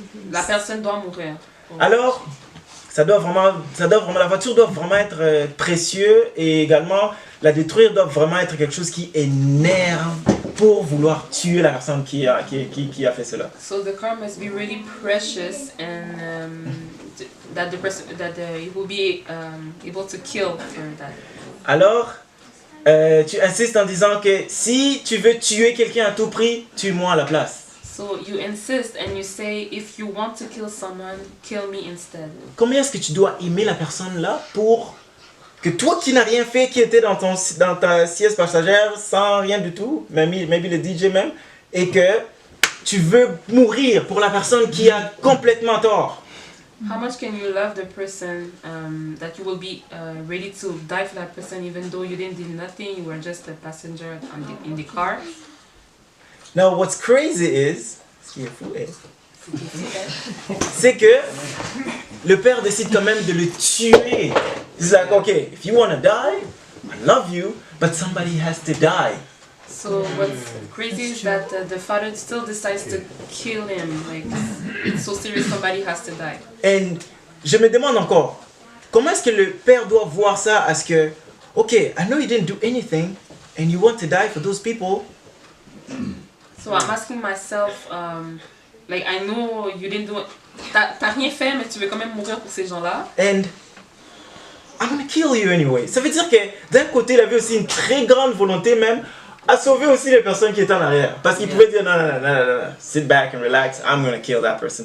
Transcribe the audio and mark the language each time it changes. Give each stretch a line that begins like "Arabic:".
French: La personne doit mourir. Alors, la voiture doit vraiment être précieux et également la détruire doit vraiment être quelque chose qui énerve pour vouloir tuer la personne qui a fait cela.
English: So the car must be really precious, and that he will be able to kill for that.
French: Alors, tu insistes en disant que si tu veux tuer quelqu'un à tout prix, tue-moi à la place.
English: So you insist and you say, if you want to kill someone, kill me instead.
French: Combien est-ce que tu dois aimer la personne là pour que toi qui n'as rien fait, qui était dans ta siège passagère sans rien du tout, maybe le DJ même, et que tu veux mourir pour la personne qui a complètement tort.
English: How much can you love the person that you will be ready to die for that person even though you didn't do nothing, you were just a passenger in the car? Now, what's crazy is,
French: ce qui est fou est, c'est que le père décide quand même de le tuer.
English: He's like, okay, if you want to die, I love you, but somebody has to die. So what's crazy is that the father still decides to kill him. Like, it's so serious, somebody has to die.
French: Et je me demande encore, comment est-ce que le père doit voir ça à ce que,
English: okay, I know you didn't do anything, and you want to die for those people. So I'm asking myself, like, I know you didn't do it.
French: T'as rien fait, mais tu veux quand même mourir pour ces gens-là.
English: And I'm gonna kill you anyway.
French: Ça veut dire que d'un côté, il avait aussi une très grande volonté même à sauver aussi les personnes qui étaient en arrière. Parce qu'il pouvait dire non,
English: sit back and relax, I'm gonna kill that person.